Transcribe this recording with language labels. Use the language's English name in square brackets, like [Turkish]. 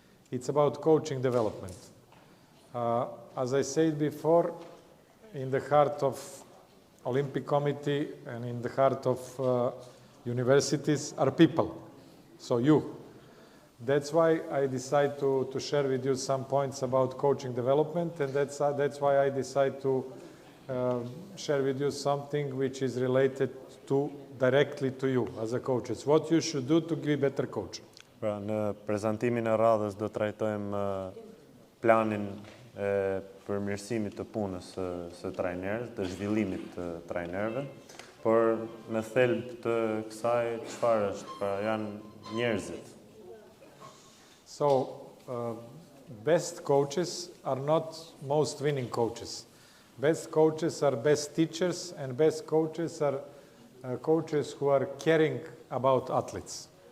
[English] It's about coaching development. As I said before, in the heart of Olympic Committee and in the heart of universities are people, so you. That's why I decide to share with you some points about coaching development, and that's why I decide to share with you something which is related directly to you as a coach. It's what you should do to be a better coach. [Albanian] Pra, në prezantimin e radhës do trajtojmë planin e përmirësimit të punës së trajnerëve, të zhvillimit të trajnerëve, por në thelb të kësaj çfarë është, pra janë njerëzit. [English] So, best coaches are not most winning coaches. Best coaches are best teachers, and best coaches are coaches who are caring about athletes.